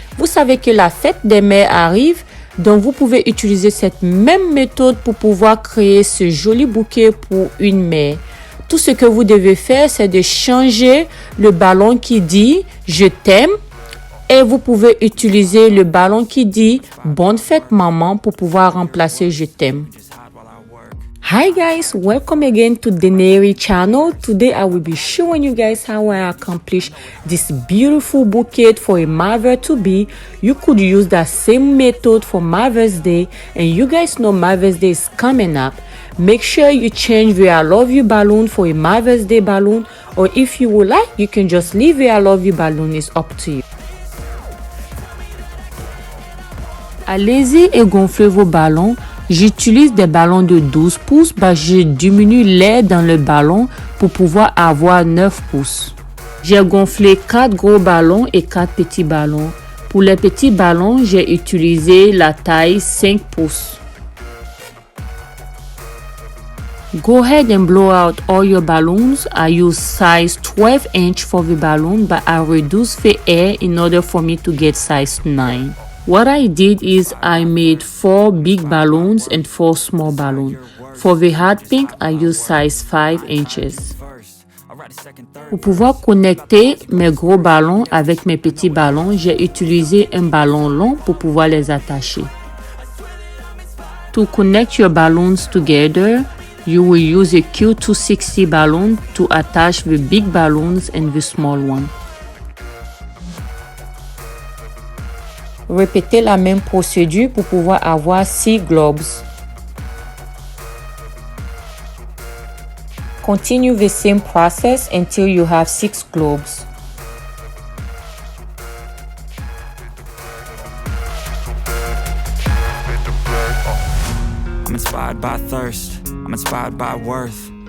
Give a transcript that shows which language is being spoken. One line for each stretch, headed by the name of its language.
French: Vous savez que la fête des mères arrive, donc vous pouvez utiliser cette même méthode pour pouvoir créer ce joli bouquet pour une mère. Tout ce que vous devez faire, c'est de changer le ballon qui dit « Je t'aime » et vous pouvez utiliser le ballon qui dit « Bonne fête maman » pour pouvoir remplacer « Je t'aime ».
English: Hi guys, welcome again to the Neri channel. Today I will be showing you guys how I accomplish this beautiful bouquet for a mother-to-be. You could use that same method for Mother's Day, and you guys know Mother's Day is coming up. Make sure you change the I love you balloon for a Mother's Day balloon, or if you would like, you can just leave the I love you balloon. It's up to you.
French: Allez-y et gonflez vos ballons. J'utilise des ballons de 12 pouces, je diminue l'air dans le ballon pour pouvoir avoir 9 pouces. J'ai gonflé 4 gros ballons et 4 petits ballons. Pour les petits ballons, j'ai utilisé la taille 5 pouces.
English: Go ahead and blow out all your balloons. I use size 12 inch for the balloon, but I reduce the air in order for me to get size 9. What I did is I made 4 big balloons and 4 small balloons. For the hot pink, I use size 5 inches.
French: Pour pouvoir connecter mes gros ballons avec mes petits ballons, j'ai utilisé un ballon long pour pouvoir les attacher.
English: To connect your balloons together, you will use a Q260 balloon to attach the big balloons and the small one.
French: Répétez la même procédure pour pouvoir avoir 6 globes.
English: Continue the same process until you have 6 globes. I'm inspired by thirst, I'm inspired by worth.